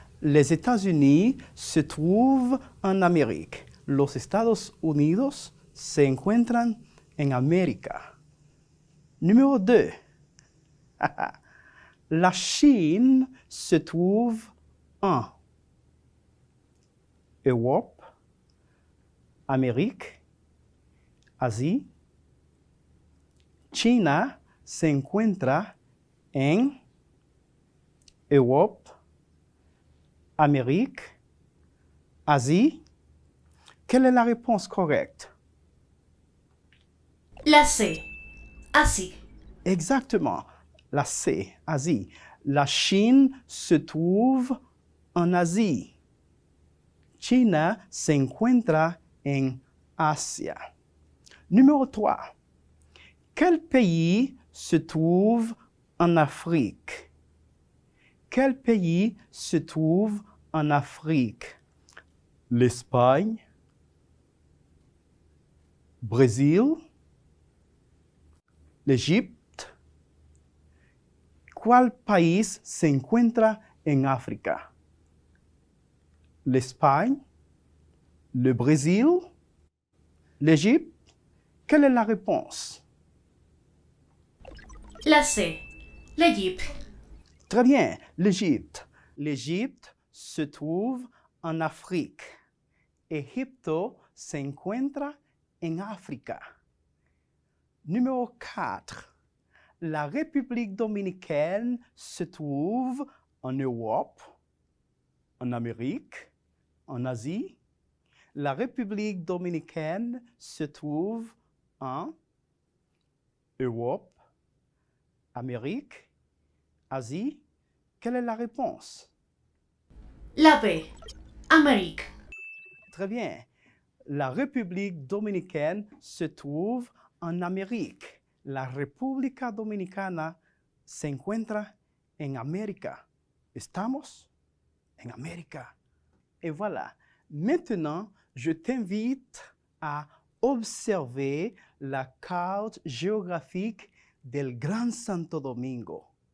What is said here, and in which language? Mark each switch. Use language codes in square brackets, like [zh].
[fr] Les États-Unis se trouvent en Amérique. [es] Los Estados Unidos se encuentran en América. [fr] Numéro 2. La Chine se trouve en Europe, Amérique, Asie. [es] China se encuentra en [fr] Europe, Amérique, Asie. Quelle est la réponse correcte? La C. Asie. Exactement. La C, Asie. La Chine se trouve en Asie. [es] China se encuentra en Asia. [fr] Numéro 3. Quel pays se trouve en Afrique? Quel pays se trouve en Afrique? L'Espagne, Brésil, l'Égypte. [es] ¿Cuál país se encuentra en África? [fr] L'Espagne, le Brésil, l'Égypte. Quelle est la réponse? La C. L'Égypte. Très bien, l'Égypte. L'Égypte se trouve en Afrique. [es] Egipto se encuentra en África. [fr] Numéro 4. La République dominicaine se trouve en Europe, en Amérique, en Asie. La République dominicaine se trouve en Europe, Amérique, Asie. Quelle est la réponse? La B. Amérique. Très bien. La République dominicaine se trouve en Amérique. [es] La República Dominicana se encuentra en América. ¿Estamos? En América. [fr] Et voilà. Maintenant, je t'invite à observer la carte géographique del Gran Santo Domingo.